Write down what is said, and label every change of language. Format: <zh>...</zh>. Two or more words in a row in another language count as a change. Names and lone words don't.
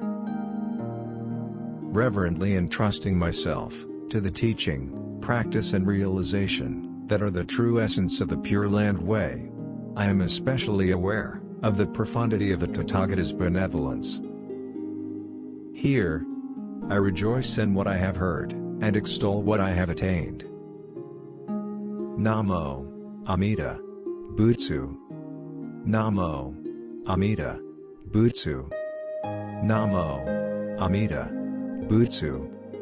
<en>Reverently entrusting myself to the teaching, practice and realization that are the true essence of the Pure Land Way, I am especially aware of the profundity of the Tathagata's benevolence. Here, I rejoice in what I have heard, and extol what I have attained.</en> <sa>Namo Amida Buddha. Namo Amida Buddha. Namo Amida Buddha.</sa>